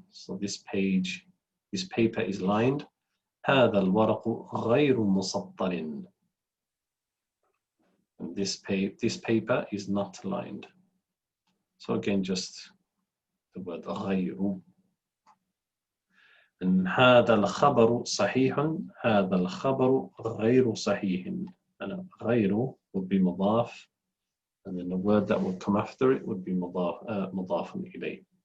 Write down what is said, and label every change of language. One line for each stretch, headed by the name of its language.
English: So this paper is lined.
Arabic: هذا الورق غير مسطر.
English: And this paper is not lined. So again, just the word غير. And
Arabic: هذا الخبر صحيح. هذا الخبر غير صحيح.
English: And غير would be مضاف. And then the word that would come after it would be مضاف إليه.